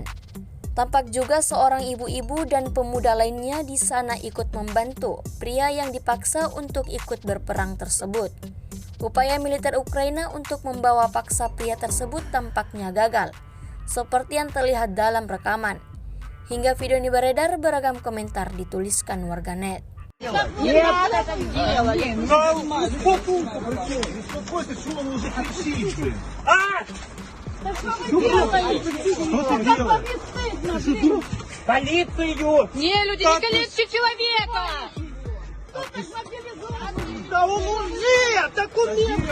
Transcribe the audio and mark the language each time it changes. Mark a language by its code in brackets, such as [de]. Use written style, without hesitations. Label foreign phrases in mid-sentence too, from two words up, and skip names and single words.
[id] Tampak juga seorang ibu-ibu dan pemuda lainnya di sana ikut membantu pria yang dipaksa untuk ikut berperang tersebut. Upaya militer Ukraina untuk membawa paksa pria tersebut tampaknya gagal, seperti yang terlihat dalam rekaman. Hingga video ini beredar, beragam komentar dituliskan warganet. [ru] Полицию! Не, люди, не калечьте человека! Да у мужик документ!